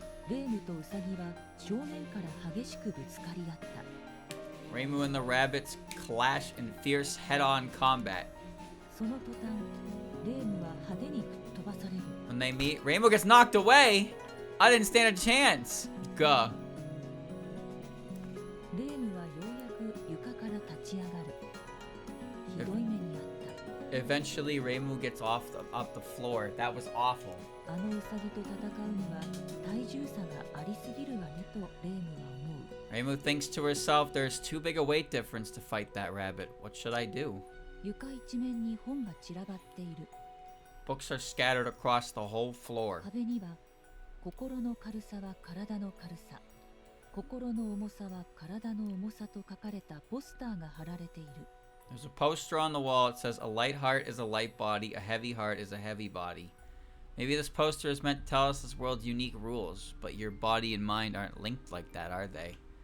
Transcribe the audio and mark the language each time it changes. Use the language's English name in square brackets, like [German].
[Japanese] レイムとウサギは正面から激しくぶつかり合った。 [English] Reimu and the rabbits clash in fierce head-on combat. [Japanese] その途端、レイムは派手に吹っ飛ばされる。 [English] When they meet, Reimu gets knocked away. I didn't stand a chance. Gah. [Japanese] レイムはようやく床から立ち上がる。ひどい目にあった。 [English] Eventually, Reimu gets off the floor. That was awful. [Japanese] あのウサギと戦うには体重差がありすぎるわねとレイムは思う。 [English] Reimu thinks to herself, there's too big a weight difference to fight that rabbit. What should I do? [Japanese] 床一面に本が散らばっている。 [English] Books are scattered across the whole floor. [Japanese] 壁には心の軽さは体の軽さ、心の重さは体の重さと書かれたポスターが貼られている。 [English] There's a poster on the wall. It says, a light heart is a light body, a heavy heart is a heavy body. Maybe this poster is meant to tell us this world's unique rules, but your body and mind aren't linked like that, are they?